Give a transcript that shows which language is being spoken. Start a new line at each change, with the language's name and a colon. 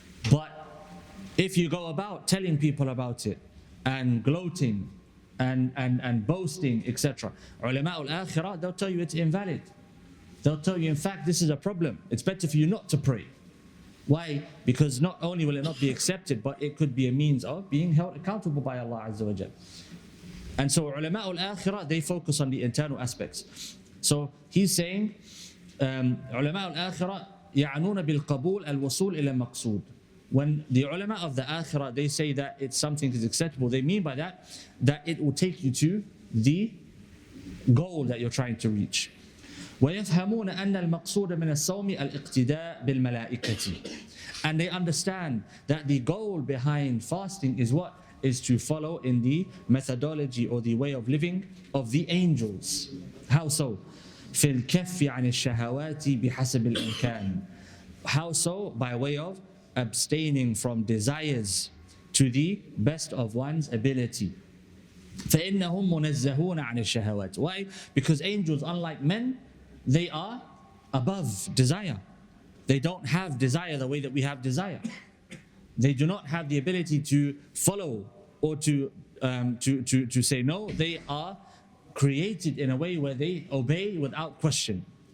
English: But if you go about telling people about it and gloating and boasting, etc., ulama al-akhirah, they'll tell you it's invalid. They'll tell you, in fact, this is a problem. It's better for you not to pray. Why? Because not only will it not be accepted, but it could be a means of being held accountable by Allah Azza wa Jal. And so ulama al-akhirah, they focus on the internal aspects. So he's saying,
Arabic: علماء الآخرة يعنون بالقبول الوصول إلى المقصود.
English: When the ulama of the akhirah, they say that it's something is acceptable, they mean by that it will take you to the goal that you're trying to reach.
Arabic: ويفهمون أن المقصود من الصوم الاقتداء بالملائكة.
English: And they understand that the goal behind fasting is what? Is to follow in the methodology or the way of living of the angels. How so?
Arabic: في الكف عن الشهوات بحسب الإمكان.
English: How so? By way of abstaining from desires to the best of one's ability.
Arabic: فإنهم منزهون عن الشهوات.
English: Why? Because angels, unlike men, they are above desire. They don't have desire the way that we have desire. They do not have the ability to follow or to say no. They are created in a way where they obey without question.